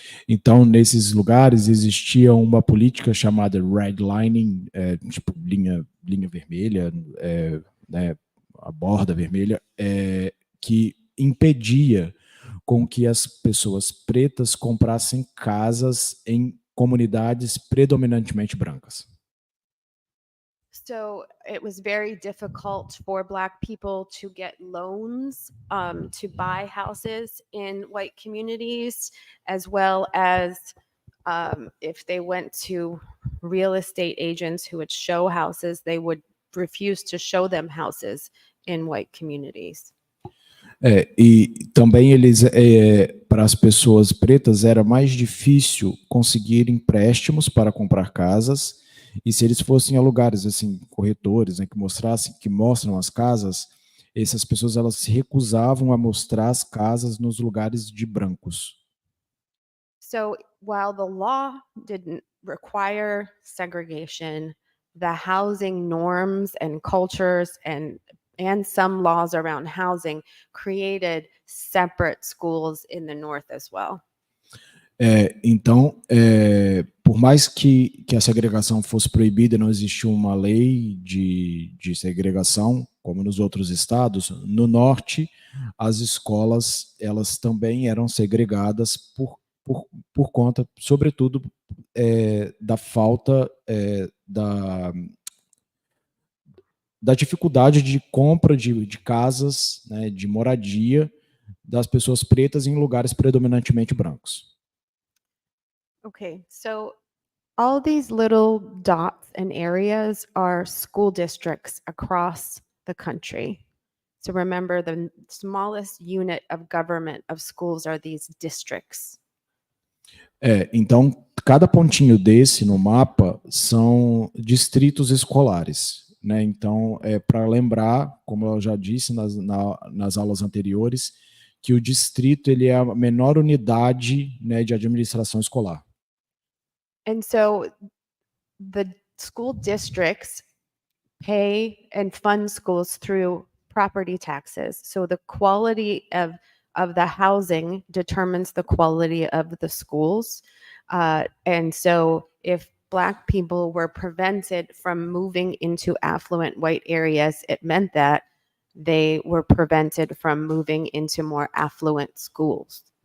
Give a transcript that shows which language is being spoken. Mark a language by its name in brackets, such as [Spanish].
[Portuguese] Então, nesses lugares existia uma política chamada redlining, tipo linha vermelha, né, a borda vermelha, que impedia com que as pessoas pretas comprassem casas em comunidades predominantemente brancas. [English] So it was very difficult for Black people to get loans to buy houses in white communities, as well as if they went to real estate agents who would show houses, they would refuse to show them houses in white communities. [Portuguese] E também para as pessoas pretas era mais difícil conseguir empréstimos para comprar casas, e se eles fossem a lugares assim, corretores, né, que mostram as casas, essas pessoas elas se recusavam a mostrar as casas nos lugares de brancos. [English] So while the law didn't require segregation, the housing norms and cultures and some laws around housing created separate schools in the North as well. [Portuguese] Então, por mais que a segregação fosse proibida, não existia uma lei de segregação, como nos outros estados, no norte, as escolas elas também eram segregadas por conta, sobretudo, da falta da dificuldade de compra de casas, né, de moradia das pessoas pretas em lugares predominantemente brancos. [English] Okay, so all these little dots and areas are school districts across the country. So remember, the smallest unit of government of schools are these districts. [Portuguese] Então, cada pontinho desse no mapa são distritos escolares, né? Então, para lembrar, como eu já disse nas aulas anteriores, que o distrito ele é a menor unidade, né, de administração escolar. [English] And so the school districts pay and fund schools through property taxes. So the quality of the housing determines the quality of the schools. And so if Black people were prevented from moving into affluent white areas, it meant that they were prevented from moving into more affluent schools.